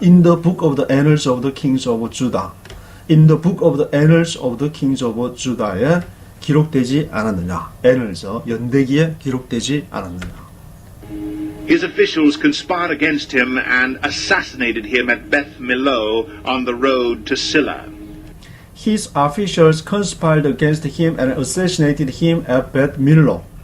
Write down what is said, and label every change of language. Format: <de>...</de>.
<en>In the book of the annals of the kings of Judah. In the book of the annals of the kings of Judah에</en> <ko>기록되지 않았느냐? annals, 연대기에 기록되지 않았느냐?</ko> <en>His officials conspired against him and assassinated him at Beth Millo on the road to Silla. His officials conspired against him and assassinated him at Beth Millo.</en>